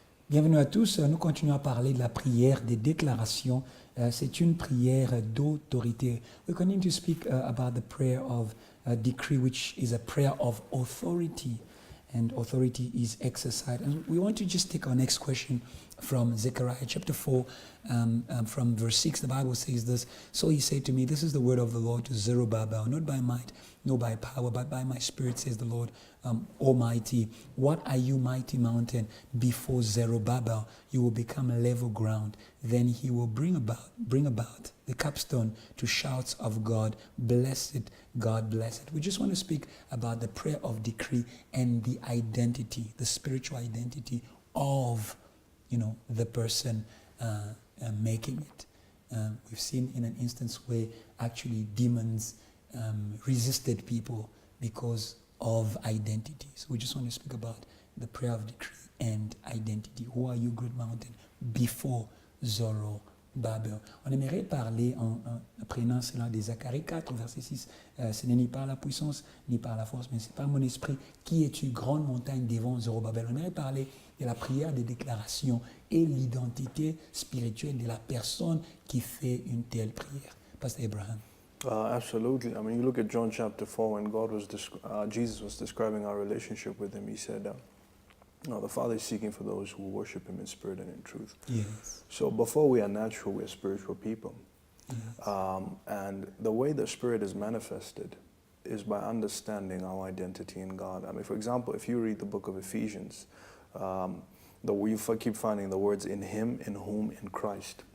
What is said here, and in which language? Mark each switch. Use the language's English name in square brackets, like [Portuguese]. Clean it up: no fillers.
[French] Bienvenue à tous. Nous continuons à parler de la prière des déclarations. C'est une prière d'autorité. [English] We continue to speak about the prayer of decree, which is a prayer of authority. And authority is exercised. And we want to just take our next question from Zechariah chapter 4, from verse 6. The Bible says this: So he said to me, this is the word of the Lord to Zerubbabel, not by might, nor by power, but by my spirit, says the Lord Almighty. What are you, mighty mountain? Before Zerubbabel, you will become level ground. Then he will bring about the capstone to shouts of God. Blessed, God blessed. We just want to speak about the prayer of decree and the identity, the spiritual identity of, the person making it. We've seen in an instance where actually demons resisted people because of identity. So we just want to speak about the prayer of decree and identity. Who are you, great mountain? Before Zorobabel. [French] On aimerait parler en prenant cela de Zacharie 4, verset 6. Ce n'est ni par la puissance, ni par la force, mais c'est par mon esprit. Qui es-tu, grande montagne devant Zorobabel? On aimerait parler de la prière des déclarations et l'identité spirituelle de la personne qui fait une telle prière. [English] Pastor Abraham. Absolutely. I mean, you look at John chapter 4 when Jesus was describing our relationship with him. He said, the Father is seeking for those who worship him in spirit and in truth. Yes. So before we are natural, we are spiritual people. Yes. And the way the Spirit is manifested is by understanding our identity in God. I mean, for example, if you read the book of Ephesians, you keep finding the words in him, in whom, in Christ.